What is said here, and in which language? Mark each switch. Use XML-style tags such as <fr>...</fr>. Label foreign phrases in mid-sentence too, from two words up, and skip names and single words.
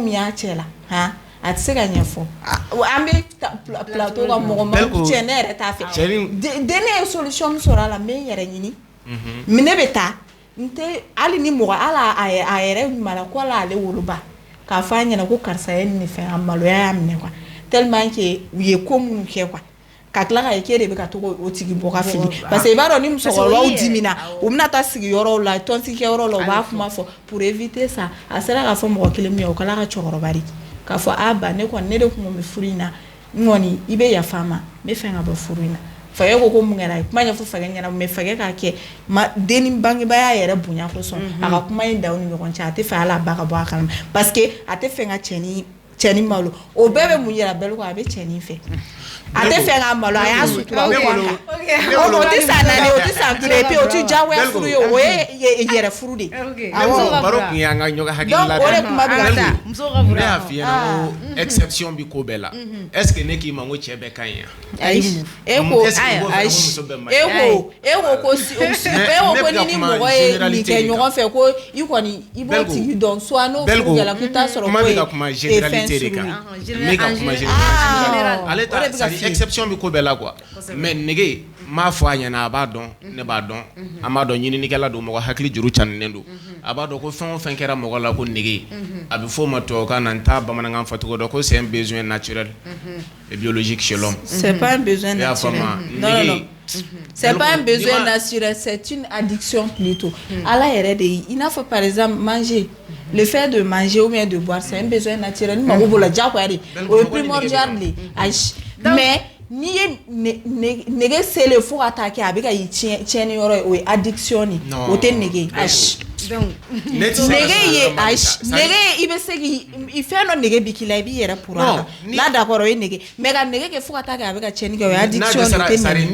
<bm>min y'a cɛ la a tɛ se ka ɲɛfɔ an bɛ plateau ka mɔgɔ ma cɛ ne yɛrɛ t'a fɛ denni ye solution min sɔrɔ a la n bɛ n yɛrɛ ɲini ne bɛ taa n tɛ hali ni mɔgɔ hali a yɛrɛ mara ko ala ale woloba k'a fɔ a ɲɛna ko karisa ye nin fɛn a maloya y'a minɛ quoi</bm> <fr>tellement que</fr> <bm>u ye ko minnu kɛ quoi ka tila ka ye k'e de bɛ ka to o tigi bɔ ka fili</bm> <fr>parce que</fr> <bm>i b'a dɔn ni musokɔrɔbaw dimina u bɛna taa sigi yɔrɔw la tɔnsigikɛyɔrɔ la u b'a kuma fɔ</bm> <fr>pour éviter ça</fr> <bm>a sera k'a fɔ mɔgɔ kelen min ye o kɛla ka cɛkɔrɔba de k'a fɔ a ba ne kɔni ne de tun bɛ furu in na n kɔni i bɛ yafa n ma n bɛ fɛ ka bɔ furu in na fakɛ ko mun kɛra a ye kuma ɲɛfɔ fakɛ ɲɛna mais fakɛ k'a kɛ den ni bangebaya yɛrɛ bonya kosɔn a ka kuma in da u ni ɲɔgɔn cɛ a tɛ fɛ hali a ba ka bɔ a kalama</bm> <fr>parce que</fr> <bm>a tɛ fɛ ka cɛni malo o bɛɛ bɛ mun yira Belko a bɛ cɛni fɛ a tɛ fɛ ka malo a y'a sutura o tɛ san 4 o tɛ san 5</bm> <fr>et puis</fr> <bm>o tɛ diyagoya furu ye o ye yɛrɛ furu de baro kun y'an ka ɲɔgɔn hakilila o de kuma bɛ ka taa ne y'a f'i ɲɛna ko exception bi ko bɛɛ la</bm> <fr>est-ce que</fr> <bm>ne k'i ma ko cɛ bɛɛ ka ɲi ayi e ko ni ni mɔgɔ ye nin kɛ ɲɔgɔn fɛ ko i kɔni i b'o tigi dɔn soit n'o furu kɛla k'i t'a sɔrɔ ko ye kuma généralité de kan n bɛ ka kuma généralité ale ta exception bi ko bɛɛ la quoi mais nege m'a fɔ a ɲɛna a b'a dɔn ne b'a dɔn a m'a dɔn ɲininikɛla don mɔgɔ hakili juru caninen don a b'a dɔn ko fɛn o fɛn kɛra mɔgɔ la ko nege a bɛ fɔ o ma tubabukan na n t'a bamanankan fɔ cogo dɔn ko</bm> <fr>c'est un besoin naturel et biologique chez l'homme c'est pas un besoin naturel non c'est pas un besoin naturel c'est une addiction plutôt</fr> <bm>ala yɛrɛ de i n'a fɔ</bm> <fr>par exemple manger le fait de manger ou bien de boire c'est un besoin naturel</fr> <bm>ni mago b'o la diyagoya de o ye primordial de ayi mais n'i ye nege selen fo ka taa kɛ a bɛ ka yi tiɲɛni yɔrɔ ye o ye addiction ye o tɛ nege ayi nege ye nege i bɛ se k'i fɛn dɔ nege bi k'i la i b'i yɛrɛ pour a la n'a d'accord o ye nege mais ka nege kɛ fo ka taa kɛ a bɛ ka tiɲɛni kɛ o ye addiction ye o tɛ nege</bm>